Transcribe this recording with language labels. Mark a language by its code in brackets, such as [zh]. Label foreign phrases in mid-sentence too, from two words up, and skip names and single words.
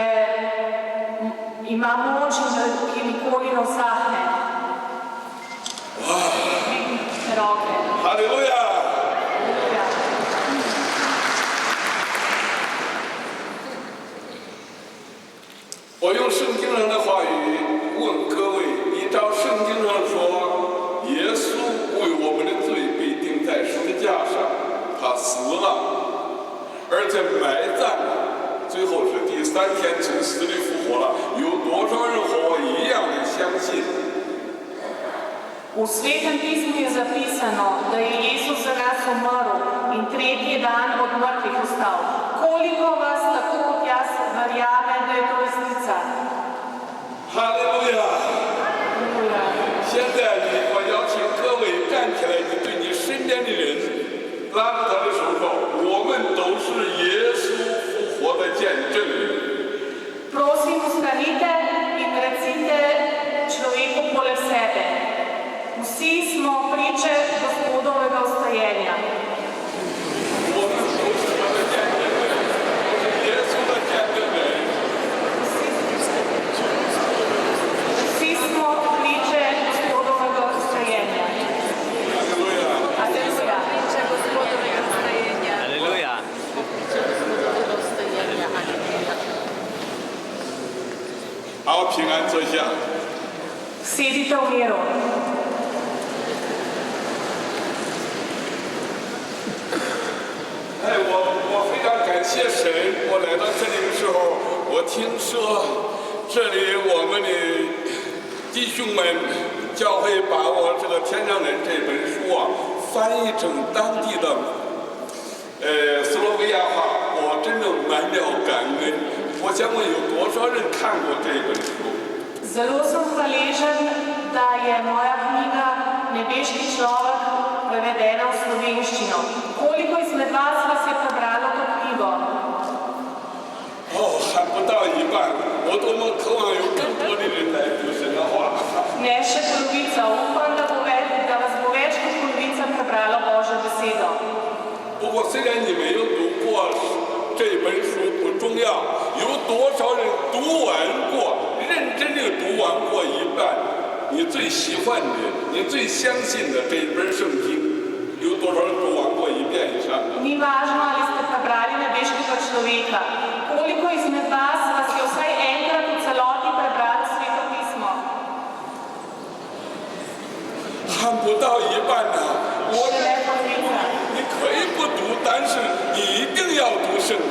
[sl] ima moč in ki nikoli ne usahne? Dvignite roke. Halleluja! Halleluja. [zh] 我用圣经上的话语问各位，依照圣经上说，耶稣为我们的罪被钉在十字架上，他死了，而且埋葬了，最后是第3天从死里复活了。有多少人和我一样的相信？ [sl] V Svetem pismu je zapisano, da je Jezus za nas umrl in 3. dan od mrtvih vstal. Koliko vas tako kot jaz verjame, da je to resnica? [zh] 哈利路亚！ [sl] Halleluja. [zh] 现在我邀请各位站起来，你对你身边的人拉着他的手说：“我们都是耶稣复活的见证人。” [sl] Prosim, ustanite in recite človeku poleg sebe. Vsi smo priče Gospodovega vstajenja. [zh] 我们都是他的见证人，都是耶稣的见证人。 [sl] Vsi smo priče Gospodovega vstajenja. [zh] 哈利路亚！ [sl] Halleluja. Aleluja. [zh] 好，平安坐下。 [sl] Sedite v miru. [zh] 哎，我非常感谢神。我来到这里的时候，我听说这里我们的弟兄们教会把我这个《天上人》这本书啊翻译成当地的斯洛维亚话，我真的满了感恩。我想问有多少人看过这本书？ [sl] Zelo sem hvaležen, da je moja knjiga Nebeški človek prevedena v slovenščino. Koliko izmed vas je prebralo to knjigo? [zh] 哦，还不到一半，我多么渴望有更多的人来读神的话。 [sl] Ne še polovica. Upam, da vas bo več kot polovica prebralo Božjo besedo. [zh] 不过虽然你没有读过这本书不重要，有多少人读完过，认真的读完过一半，你最喜欢的，你最相信的这本圣经，有多少人读完过一遍以上的？ [sl] Ni važno ali ste prebrali nebeškega človeka. Koliko izmed vas je vsaj enkrat v celoti prebrali Sveto pismo? [zh] 还不到一半呢。 [sl] Še ne polovica. [zh] 你可以不读，但是你一定要读圣经。